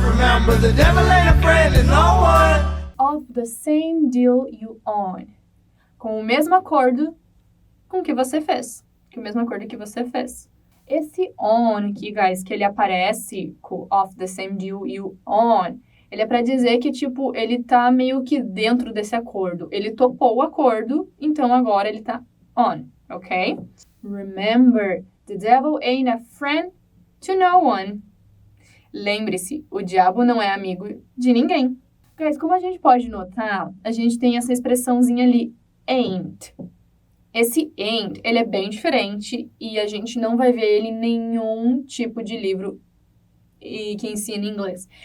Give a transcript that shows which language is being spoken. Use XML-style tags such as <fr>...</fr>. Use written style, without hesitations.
<en>Remember, the devil ain't a friend of no one. Of the same deal you on.</en> <pt>Com o mesmo acordo com que você fez. Com o mesmo acordo que você fez. Esse on aqui, guys, que ele aparece com</pt> <en>of the same deal you on,</en> <pt>ele é pra dizer que, tipo, ele tá meio que dentro desse acordo. Ele topou o acordo, então agora ele tá on, ok?</pt> <en>Remember, the devil ain't a friend to no one.</en> <pt>Lembre-se, o diabo não é amigo de ninguém. Guys, como a gente pode notar, a gente tem essa expressãozinha ali, ain't. Esse ain't, ele é bem diferente e a gente não vai ver ele em nenhum tipo de livro que ensina inglês.</pt>